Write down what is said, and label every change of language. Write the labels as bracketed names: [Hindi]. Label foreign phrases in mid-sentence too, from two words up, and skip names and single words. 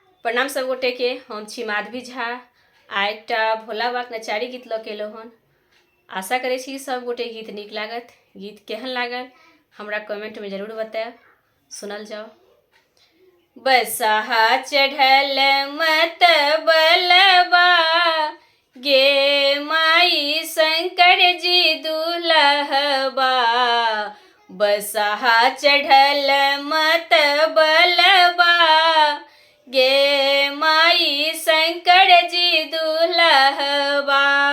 [Maithili] प्रणाम सब गोटे के। हम छी माधवी झा। आ एक भोला बाबा नचारी गीत लऽ के एलहुँ हन। आशा करे छी सब गोटे गीत नीक लागत। गीत केहन लागल हमरा कमेंट में जरूर बताएब। सुनल जाओ। बसहा चढ़ल मत बलबा गे माई शंकर जी दुल्हबा। बसहा चढ़ल मत बलबा गे माई शंकर जी दुल्हबा।